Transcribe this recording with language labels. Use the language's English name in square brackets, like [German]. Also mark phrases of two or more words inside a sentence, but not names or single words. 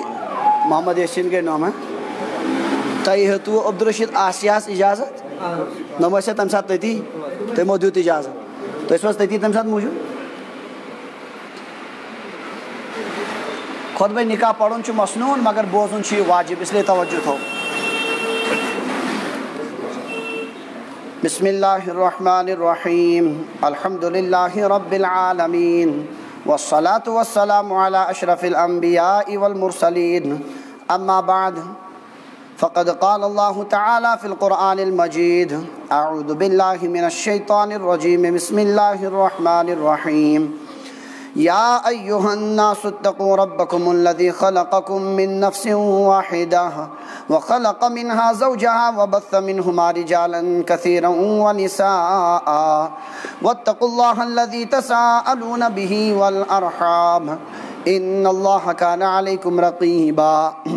[Kashmiri] محمد یاسین گٔے نام تۄہہِ ہیوٚتوٕ عبدالرشید آسیاہس اجازت نۄم ٲسیا تَمہِ ساتہٕ تٔتی تِمو دیُت اجازت تُہۍ ٲسوٕ حظ تٔتی تَمہِ ساتہٕ موٗجوٗد خۄطبہ نکاح پرُن چھُ مسنوٗن مگر بوزُن چھُ یہِ واجب [Urdu] اس لیے [Kashmiri] توجہ تھاو. [Arabic] بسم اللہ الرحمن الرحیم الحمد للہ رب العالمین والصلاة والسلام على اشرف الانبیاء والمرسلین اما بعد فقد قال اللہ تعالی فی القرآن المجید اعوذ باللہ من الشیطان الرجیم بسم اللہ الرحمن الرحیم یا ایہا الناس اتقوا ربکم الذی خلقکم من نفس واحدہ وخلق منها زوجها وبث منهما رجالا كثيرا ونساء واتقوا الله الذي تساءلون به والأرحام إن الله كان عليكم رقيبا.